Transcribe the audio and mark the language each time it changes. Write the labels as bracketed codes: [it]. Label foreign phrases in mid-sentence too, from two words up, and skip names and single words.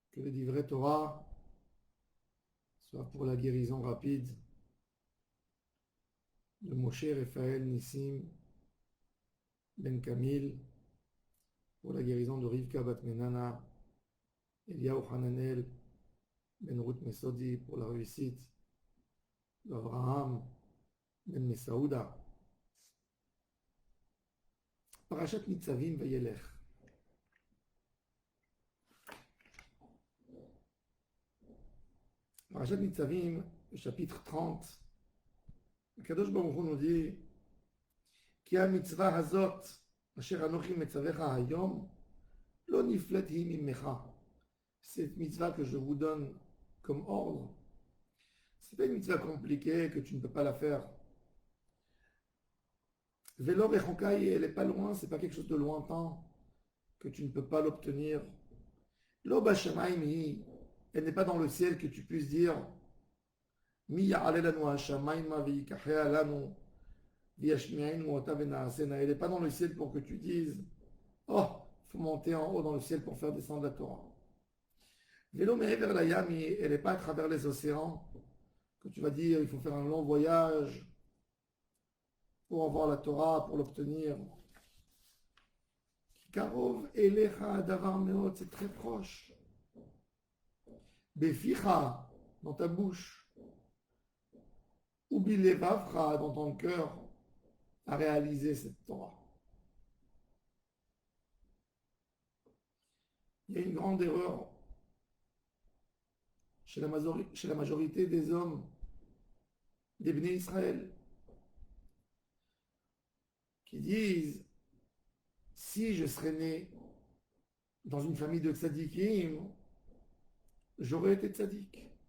[fr] le [he] דברי תורה, [fr] soit pour la guérison rapide de Moshe Raphaël Nissim Ben Kamil, pour la guérison de Rivka Bat Menana, Eliyahu Hananel Ben Ruth Mesodi, pour la réussite d'Abraham Ben Mesaouda. Parashat Nitzavim Vayelech. Parashat Nitzavim, chapitre 30. [he] קדוש ברוך הוא [fr] nous dit [he] כי המצוה הזאת אשר אנכי מצוך היום לא נפלאת היא ממך. [fr] Cette mitzvah que je vous donne comme ordre, c'est pas une mitzvah compliquée que tu ne peux pas la faire. [he] ולא רחוקה, [fr] elle est pas loin, c'est pas quelque chose de lointain que tu ne peux pas l'obtenir. [he] לא בשמים היא, [fr] elle n'est pas dans le ciel que tu puisses dire [he] מי יעלה לנו השמימה ויקחה לנו וישמענו אתה ונעשנה. [fr] Elle n'est pas dans le ciel pour que tu dises oh, il faut monter en haut dans le ciel pour faire descendre la Torah. [he] ולא מעבר ל ים, [fr] elle n'est pas à travers les océans que tu vas dire il faut faire un long voyage pour avoir la Torah, pour l'obtenir. [he] קרוב אליך הדבר מאד, [fr] c'est très proche. Beficha, dans ta bouche. Ubilevavcha, dans ton cœur, à réaliser cette Torah. Il y a une grande erreur chez la majorité des hommes, des [he] בני ישראל, [fr] qui disent si je serais né dans une famille de tzadikim, j'aurais été tzadik.